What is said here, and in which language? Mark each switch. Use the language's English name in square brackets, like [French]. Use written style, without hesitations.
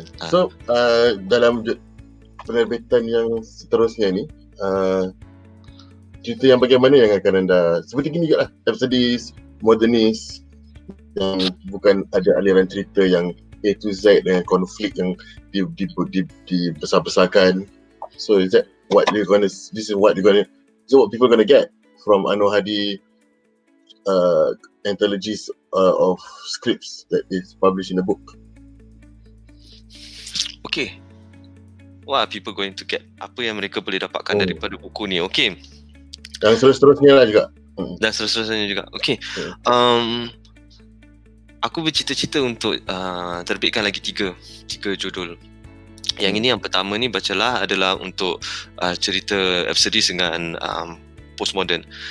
[Malay] So dalam penerbitan yang seterusnya ni, cerita yang bagaimana yang akan anda, seperti gini juga lah, episodis, modernis, yang bukan ada aliran cerita yang [English] A to Z [Malay] dengan konflik yang dibesar-besarkan. [English] So is that what people gonna get from Anwar Hadi anthologies of scripts that is published in the book? Okay, what are people going to get? [Malay] Apa yang mereka boleh dapatkan daripada buku ni? [English] Okay, [Malay] dan seterusnya lah juga. Dan seterusnya juga. Okay, aku bercita-cita untuk terbitkan lagi tiga judul. Yang ini, yang pertama ni bacalah adalah untuk cerita episodis dengan postmodern.